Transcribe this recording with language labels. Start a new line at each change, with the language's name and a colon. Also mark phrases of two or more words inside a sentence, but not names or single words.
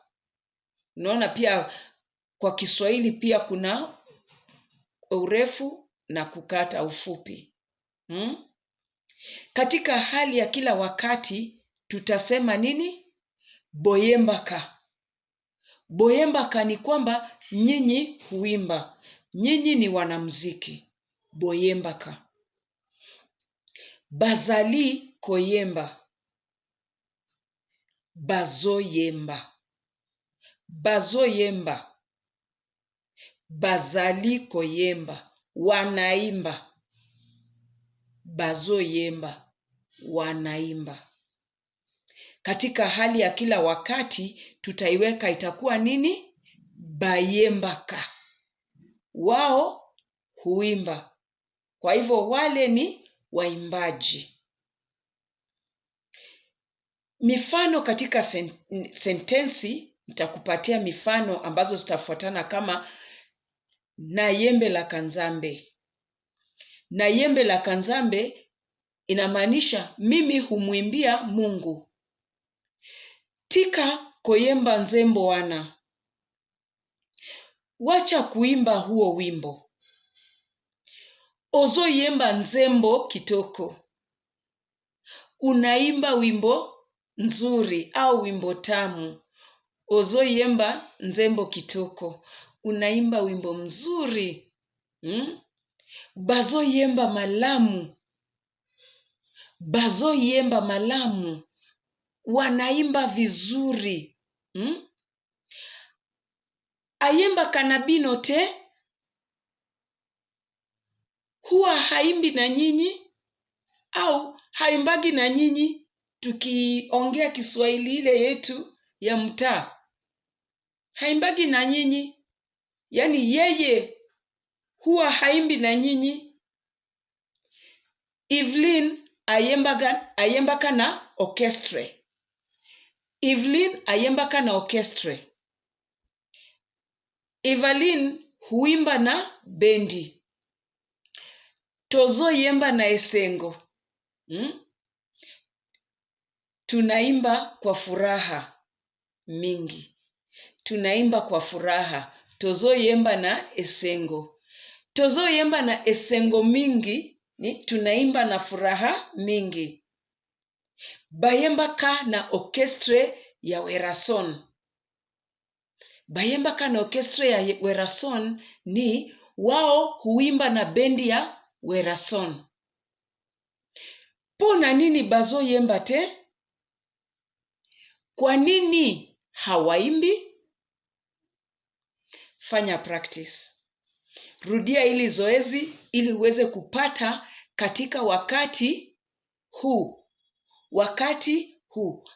Swahili: Unaona pia kwa Kiswahili pia kuna urefu na kukata ufupi. Katika hali ya kila wakati tutasema nini?
Lingala: Boyembaka.
Swahili: Boyembaka ni kwamba nyinyi huimba. Nyinyi ni wanamuziki. Boyembaka.
Lingala: Bazali koyemba. Bazoyemba. Bazoyemba. Bazali koyemba.
Swahili: Wanaimba.
Lingala: Bazoyemba. Wanaimba.
Swahili: Katika hali ya kila wakati tutaiweka itakuwa nini? Bayembaka. Wao huimba. Kwa hivyo wale ni waimbaji. Mifano katika sentensi, nitakupatia mifano ambazo zitafuatana kama
Lingala: na yembe la kanzambe. Na yembe la kanzambe
Swahili: inamaanisha mimi humwimbia Mungu.
Lingala: Tika koyemba nzembo wana.
Swahili: Wacha kuimba huo wimbo.
Lingala: Ozoyemba nzembo kitoko.
Swahili: Unaimba wimbo nzuri au wimbo tamu.
Lingala: Ozoyemba nzembo kitoko.
Swahili: Unaimba wimbo mzuri.
Lingala: Bazoyemba malamu. Bazoyemba malamu.
Swahili: Wanaimba vizuri.
Lingala: Ayemba kanabino te.
Swahili: Huwa haimbi na nyinyi au haimbagi na nyinyi, tukiongea Kiswahili ile yetu ya mtaa. Haimbagi na nyinyi. Yaani yeye huwa haimbi na nyinyi.
Lingala: Evelyn ayembaka na orchestre. Evelyn ayembaka na orchestre.
Swahili: Evelyn huimba na bendi.
Lingala: Tozoyemba na esengo.
Swahili: Tunaimba kwa furaha mingi. Tunaimba kwa furaha.
Lingala: Tozoyemba na esengo. Tozoyemba na esengo mingi
Swahili: ni tunaimba na furaha mingi.
Lingala: Bayembaka na orchestre ya Werrason. Bayembaka na orchestre ya Werrason
Swahili: ni wao huimba na bendi ya Werrason.
Lingala: Pona nini bazoyemba te?
Swahili: Kwa nini hawaimbi? Fanya practice. Rudia ili zoezi ili uweze kupata katika wakati huu. Wakati huu.